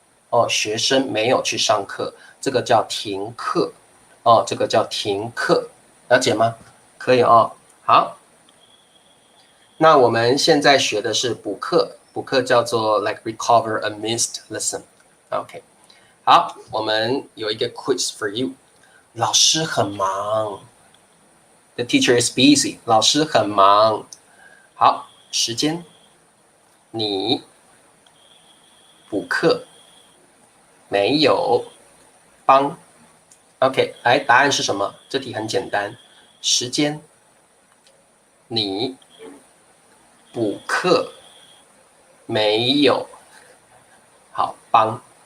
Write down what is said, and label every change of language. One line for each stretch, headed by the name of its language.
Chinese: 哦，学生没有去上课，这个叫停课。哦，这个叫停课，了解吗？可以哦。好，那我们现在学的是补课，补课叫做
English: like recover a missed lesson。
Chinese: OK， 好，我们有一个
English: quiz for you。
Chinese: 老师很忙，
English: The teacher is busy。
Chinese: 老师很忙。好，时间，你补课没有帮？OK， 来，答案是什么？这题很简单，时间，你补课没有好帮。